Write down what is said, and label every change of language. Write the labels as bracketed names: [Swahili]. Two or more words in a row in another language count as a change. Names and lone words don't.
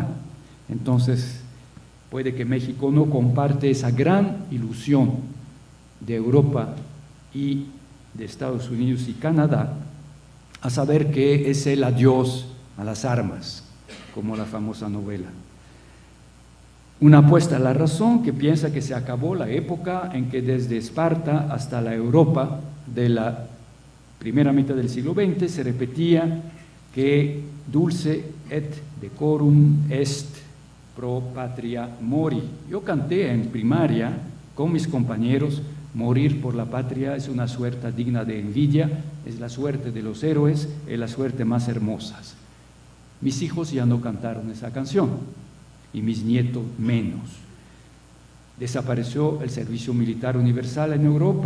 [Spanish] Entonces, puede que México no comparte esa gran ilusión de Europa y de Estados Unidos y Canadá, a saber que es el adiós a las armas, como la famosa novela. Una apuesta a la razón que piensa que se acabó la época en que desde Esparta hasta la Europa de la primera mitad del siglo XX se repetía que [Latin] dulce et decorum est pro patria mori. [Spanish] Yo canté en primaria con mis compañeros, morir por la patria es una suerte digna de envidia, es la suerte de los héroes, es la suerte más hermosa. Mis hijos ya no cantaron esa canción y mis nietos menos. Desapareció el servicio militar universal en Europa.